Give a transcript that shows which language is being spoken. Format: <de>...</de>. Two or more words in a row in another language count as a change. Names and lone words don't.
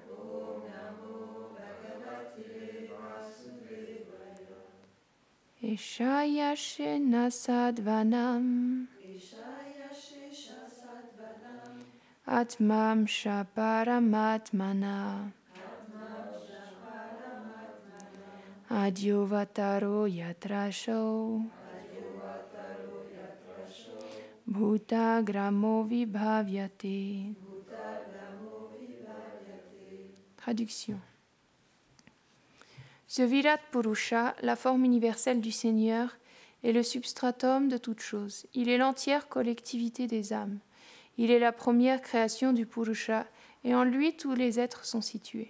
<sa>Eshaya Shena Sadvanam Atmam Shaparamatmana Adyovataro Yatrasho Bhuta Gramo Vibhavyate.</sa> <fr>Traduction. Ce Virat Purusha, la forme universelle du Seigneur, est le substratum de toutes choses. Il est l'entière collectivité des âmes. Il est la première création du Purusha, et en lui tous les êtres sont situés.</fr>